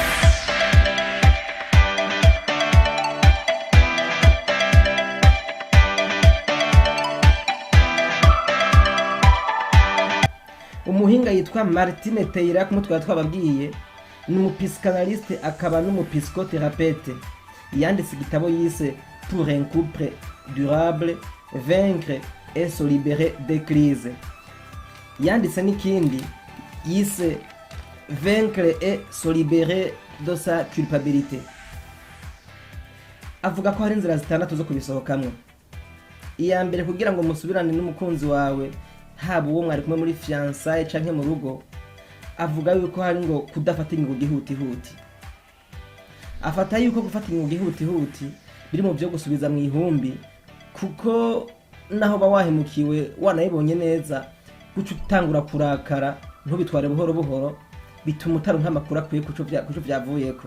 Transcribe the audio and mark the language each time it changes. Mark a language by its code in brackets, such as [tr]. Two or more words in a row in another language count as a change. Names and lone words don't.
[rn] Umuhinga yitwa Martine Teyira kumutwa twababwiye, ni umupsychanalyste akaba n'umupsychothérapeute. Yanditse igitabo yise Pour un couple durable, vaincre et se libérer des crises. Yanditse n'ikindi yise vaincre et se libérer de sa culpabilité. Avuga ko hari inzira zitandatu zo kubisohokamwo. Iya mbere kugira ngo musubirane n'umukunzi wawe, haba uwo mwari kumwe muri fiançailles canke mu rugo, avuga yuko hari ngo kudafata ingingo gihutihuti. Afata yuko gufata ingingo gihutihuti biri mu byo gusubiza mu ihumbi, kuko naho ba wahemukiwe wanayibonye neza, guca utangura kurakara ntubitware buhoro buhoro, bituma utaronka amakuru akwiye kuco vyavuyeko.